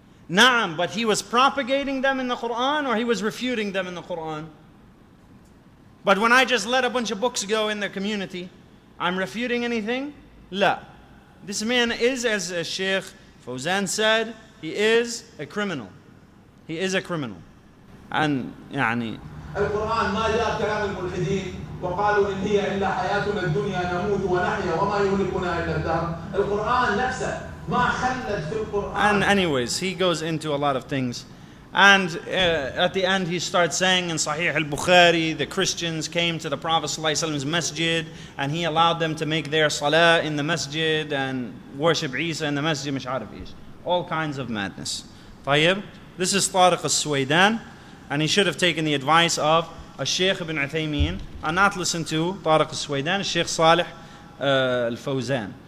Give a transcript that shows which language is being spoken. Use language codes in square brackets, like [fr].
[en] Naam, but he was propagating them in the Quran or he was refuting them in the Quran? But when I just let a bunch of books go in the community, I'm refuting anything? La. This man is, as Shaykh Fawzan said, he is a criminal. He is a criminal. And يعني [ar] القرآن ما جاء كلام الملحدين وقالوا إن هي إلا حياتنا الدنيا نموت ونحيا وما يهلكنا إلا الدهر. القرآن نفسه ما خلد في القرآن. [en] And anyways, he goes into a lot of things. And at the end he starts saying in Sahih al-Bukhari, the Christians came to the Prophet ﷺ's masjid and he allowed them to make their salah in the masjid and worship Isa in the masjid, [ar] مش عارف إيش. [en] All kinds of madness. طيب, this is Tariq Suwaidan, and he should have taken the advice of Shaykh ibn Uthaymin and not listen to Tariq Suwaidan, Shaykh Salih al-Fawzan.